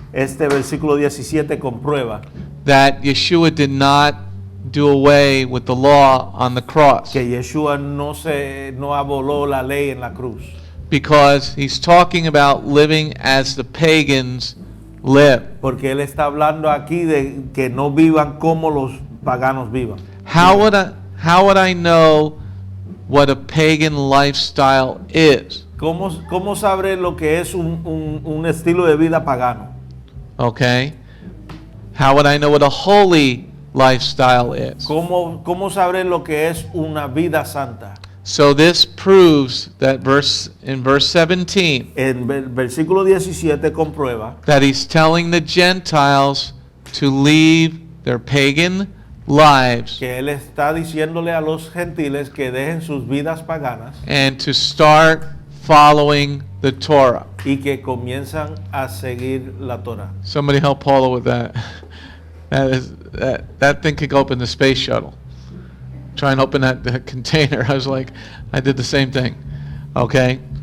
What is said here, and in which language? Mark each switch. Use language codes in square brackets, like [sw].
[es] Este versículo 17 comprueba [en] that Yeshua did not do away with the law on the cross, [es] que Yeshua no aboló la ley en la cruz, [en] because he's talking about living as the pagans live. [es] porque él está hablando aquí de que no vivan como los paganos vivan. [en] How would I know what a pagan lifestyle is? [es] ¿Cómo sabré lo que es un estilo de vida pagano? [en] Okay? How would I know what a holy lifestyle is? [es] ¿Cómo sabré lo que es una vida santa? [en] So this proves that in verse 17 [es] En versículo 17 comprueba [en] that he's telling the Gentiles to leave their pagan lives [es] que él está diciéndole a los gentiles que dejen sus vidas paganas [en] and to start following the Torah. [es] y que comienzan a seguir la Torah. [en] Somebody help Paula with that. That thing could go up in the space shuttle. Try and open that container. I was like, I did the same thing. Okay.